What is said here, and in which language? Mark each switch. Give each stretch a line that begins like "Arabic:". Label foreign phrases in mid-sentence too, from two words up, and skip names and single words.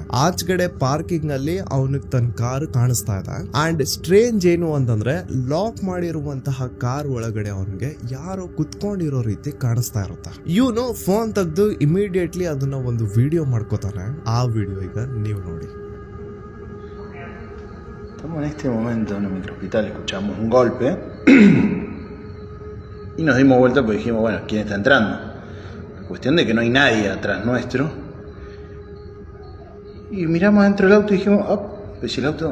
Kannada: ಆಚೆಗಡೆ ಪಾರ್ಕಿಂಗ್ ಅಲ್ಲಿ ಅವನಿಗೆ ತನ್ನ ಕಾರ್ ಕಾಣಿಸ್ತಾ ಇದೆ.
English: and strange
Kannada: ಏನು ಅಂತಂದ್ರೆ ಲಾಕ್ ಮಾಡಿರುವಂತಹ ಕಾರ್ ಒಳಗಡೆ ಅವನಿಗೆ ಯಾರೋ ಕುತ್ಕೊಂಡಿರೋ ರೀತಿ ಕಾಣಿಸ್ತಾ ಇರುತ್ತೆ. ಇವನು ಫೋನ್ ತೆಗೆದು ಇಮಿಡಿಯೇಟ್ಲಿ ಅದನ್ನ ಒಂದು ವಿಡಿಯೋ ಮಾಡ್ಕೋತಾನೆ. ಆ ವಿಡಿಯೋ ಈಗ ನೀವು ನೋಡಿ.
Spanish: Estamos en este momento en el microhospital, escuchamos un golpe y nos dimos vuelta porque dijimos, bueno, ¿quién está entrando? Cuestión de que no hay nadie atrás nuestro. Y miramos adentro del auto y dijimos, oh, pues si el auto...